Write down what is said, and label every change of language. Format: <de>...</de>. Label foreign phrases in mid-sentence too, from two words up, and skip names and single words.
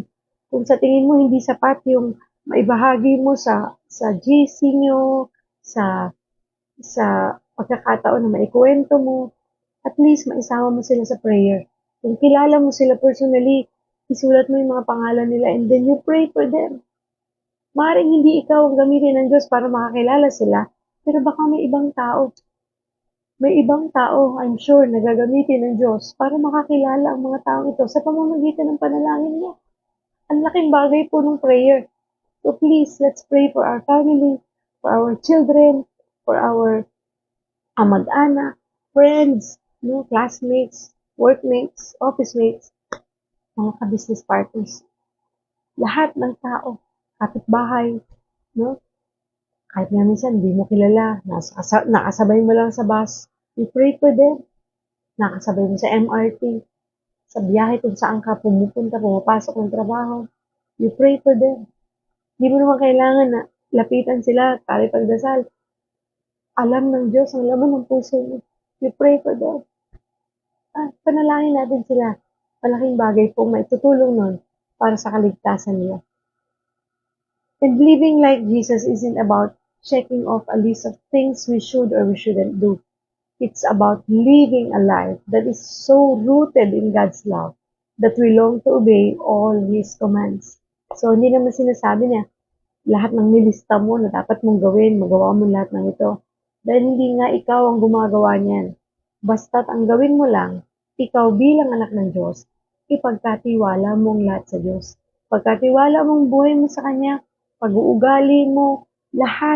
<tl>Kung sa tingin mo hindi sapat yung maibahagi mo sa GC nyo, sa sa pagkakataon na maikwento mo, at least maisama mo sila sa prayer. Kung kilala mo sila personally, isulat mo yung mga pangalan nila</tl> <en>and then you pray for them.</en> <tl>Maaaring hindi ikaw ang gamitin ng Diyos para makakilala sila, pero baka may ibang tao,</tl> <en>I'm sure,</en> <tl>na gagamitin ng Diyos para makakilala ang mga taong ito sa pamamagitan ng panalangin mo. Ang laking bagay po ng prayer.</tl> <en>So please, let's pray for our family, for our children, for our kamag-anak, friends, no, classmates, workmates, office mates, mga ka-business partners.</en> <tl>Lahat ng tao, kapitbahay, no? Kahit nga minsan hindi mo kilala, nakasabay mo lang sa bus,</tl> <en>you pray for them.</en> <tl>Nakasabay mo sa MRT, sa biyahe kung saan ka pumapasok ng trabaho,</tl> <en>you pray for them.</en> <tl>Hindi mo naman kailangan na lapitan sila, pagdasal. Alam ng Diyos ang laman ng puso mo.</tl> <en>You pray for them.</en> <tl>Panalangin natin sila. Malaking bagay po may tutulong nun para sa kaligtasan nila.</tl> <en>And living like Jesus isn't about checking off a list of things we should or we shouldn't do. It's about living a life that is so rooted in God's love that we long to obey all His commands. So,</en> <tl>hindi naman sinasabi niya, lahat ng nilista mo na dapat mong gawin, magawa mo lahat ng ito. Dahil hindi nga ikaw ang gumagawa niyan. Basta't ang gawin mo lang, ikaw bilang anak ng Diyos, ipagkatiwala mong lahat sa Diyos. Pagkatiwala mong buhay mo sa Kanya, pag-uugali mo, lahat.</tl>